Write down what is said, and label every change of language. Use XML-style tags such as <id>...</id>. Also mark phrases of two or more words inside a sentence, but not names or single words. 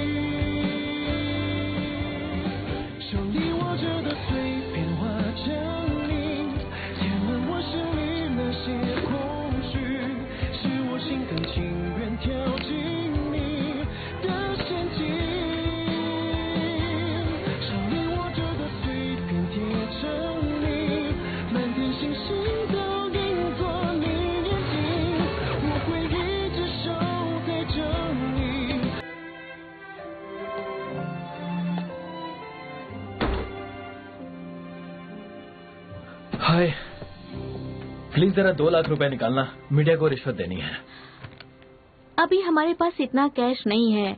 <zh>手里握着的碎片化成泥，填满我心里那些空虚，是我心甘情愿跳进你的陷阱。手里握着的碎片贴成泥，满天星星都映作你眼睛，我会一直守在这里。</zh> <hi>हाय, प्लीज जरा 2 लाख रुपए निकालना, मीडिया को रिश्वत देनी है। अभी हमारे पास इतना कैश नहीं है।</hi>